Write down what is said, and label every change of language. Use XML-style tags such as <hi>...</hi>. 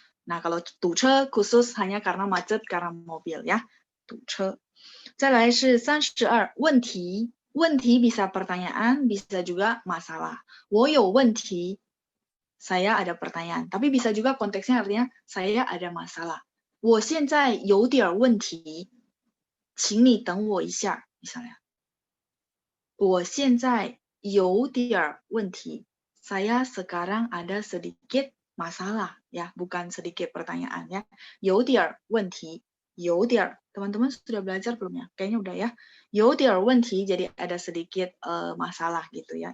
<id>Nah, kalau 堵车 khusus hanya karena macet karena mobil ya. 堵车.</id> <zh>再来是32 问题.</zh> <id>问题 bisa pertanyaan, bisa juga masalah.</id> <zh>我有问题,</zh> <id>saya ada pertanyaan. Tapi bisa juga konteksnya artinya saya ada masalah.</id> <zh>我现在有点问题, 请你等我一下 misalnya. 我现在有点问题,</zh> <id>saya sekarang ada sedikit masalah ya, bukan sedikit pertanyaan ya. 有点问题, 有点 teman-teman sudah belajar belum ya? Kayaknya udah ya. 有点问题 jadi ada sedikit masalah gitu ya.</id>